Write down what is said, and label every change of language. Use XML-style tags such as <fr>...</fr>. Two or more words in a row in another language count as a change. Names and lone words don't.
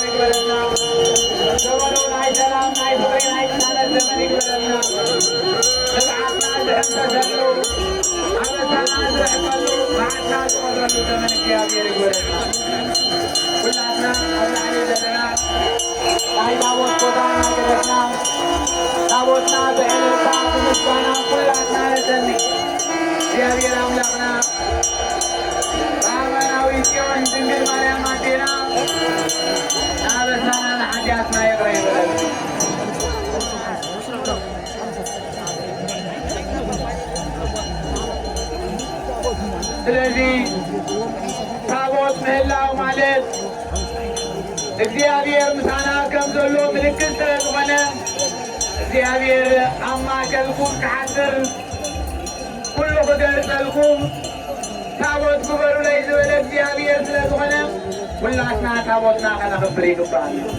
<ti>ይግበረልና ዘመኑ ናይ ሰላም ናይ ፍቅሪ ናይ ቅሳነት ዘመን ይግበረልና ንብዓትና ዝሕምተሰሉ ኣበሳና ዝረሕቀሉ መዓልትና ዝቆጥረሉ ዘመን እግዚአብሔር ይግበረልና ኩላትና ኣብ ላዕሊ ዘለና ናይ ታቦት ቦታ እናገደፍና ታቦትና ብዕልልታ ብምስጋና ኩላትና ነሰኒ እግዚአብሔር ኣምላኽና በአማናዊ ጽዮን ድንግል ማርያም አዴና ናበሳና ንኃጢአትና</ti> <am>ይቅር ይበለን። ስለዚህ</am> <ti>ታቦት ምህላው ማለት እግዚአብሔር ምሳና ከም ዘሎ ምልክት ስለ ዝኾነ እግዚአብሔር ኣብ ማእከልኩም ክሓድር ኩሉ ክገልጸልኩም ታቦት ግበሩ ላይ ዝበለ እግዚአብሔር ስለ ዝኾነ ሁላትና ታቦትና ከነኽብር ይግባል።</ti>